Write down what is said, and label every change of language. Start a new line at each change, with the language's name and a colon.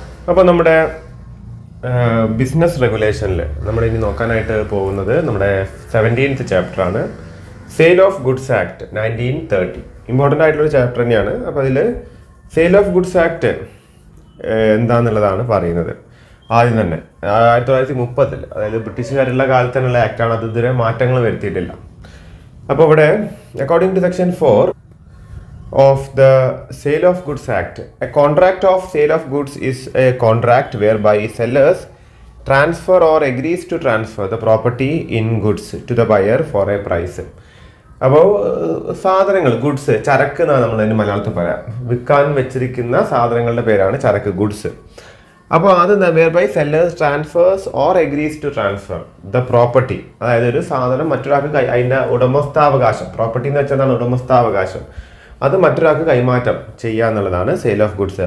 Malayalam: അപ്പോൾ നമ്മുടെ ബിസിനസ് റെഗുലേഷനിൽ നമ്മൾ ഇനി നോക്കാനായിട്ട് പോകുന്നത് നമ്മുടെ 17th ചാപ്റ്ററാണ്, sale of goods act 1930. Important ആയിട്ടുള്ളൊരു ചാപ്റ്റർ തന്നെയാണ്. അപ്പോൾ അതിൽ സെയിൽ ഓഫ് ഗുഡ്സ് ആക്ട് എന്താണെന്നുള്ളതാണ് പറയുന്നത്. ആദ്യം തന്നെ 1930, അതായത് ബ്രിട്ടീഷുകാരുള്ള കാലത്ത് തന്നെയുള്ള ആക്ടാണ്. അത് ഇതുവരെ മാറ്റങ്ങൾ വരുത്തിയിട്ടില്ല.
English: അപ്പോൾ ഇവിടെ according to section 4 of the Sale of Goods Act, a contract of sale of goods is a contract whereby sellers transfer or agrees to transfer the property in goods to the buyer for a price.
Malayalam: അപ്പോൾ സാധനങ്ങൾ, goods, ചരക്ക് എന്നാണ് നമ്മൾ അതിന് മലയാളത്തിൽ പറയാം. വിൽക്കാൻ വെച്ചിരിക്കുന്ന സാധനങ്ങളുടെ പേരാണ് ചരക്ക്, ഗുഡ്സ്. അപ്പോൾ അത്
English: whereby sellers transfers or agrees to transfer the property,
Malayalam: അതായത് ഒരു സാധനം മറ്റൊരാൾക്ക് അതിൻ്റെ ഉടമസ്ഥാവകാശം, പ്രോപ്പർട്ടി എന്ന് വെച്ചാൽ ഉടമസ്ഥാവകാശം, അത് മറ്റൊരാൾക്ക് കൈമാറ്റം ചെയ്യുക എന്നുള്ളതാണ് സെയിൽ ഓഫ് ഗുഡ്സ്.